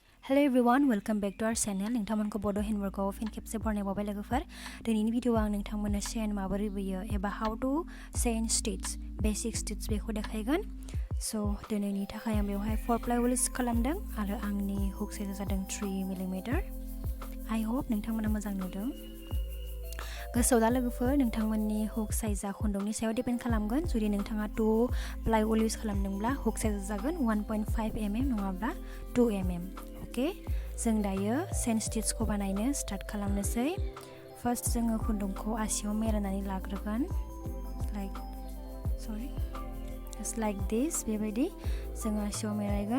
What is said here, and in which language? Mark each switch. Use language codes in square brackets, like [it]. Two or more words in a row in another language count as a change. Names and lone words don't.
[en] Hello everyone, welcome back to our channel. [brx] नोंथांमोनखौ Bodo Handwork आव फिन खेबसे बरनायबाय लोगोफोर। दिनैनि भिडिअ'आव आं नोंथांमोननो चेन माबोरै बोयो एबा [en] how to chain stitch basic stitch [brx] बेखौ देखायगोन। So दिनैनि थाखाय आं बेवहाय 4 [en] ply wool use [brx] खालामदों आरो आंनि हुक साइजआ जादों 3 mm। [en] I hope [brx] नोंथांमोना मोजां नुदों। गोसोआव दा लोगोफोर नोंथांमोननि हुक साइजआ खुन्दुंनि सायाव डिपेन्ड खालामगोन। जुदि नोंथाङा 2 [en] ply wool use [brx] खालामदोंब्ला हुक साइजआ जागोन 1.5 mm नङाब्ला 2 mm। ओके जों दायो चेन स्टिचखौ बानायनो स्टार्ट खालामनोसै। फार्स्ट जोङो खुन्दुंखौ आसियाव मेरायनानै लाग्रोगोन [en] like this [brx] बेबायदि जों आसियाव मेरायगोन।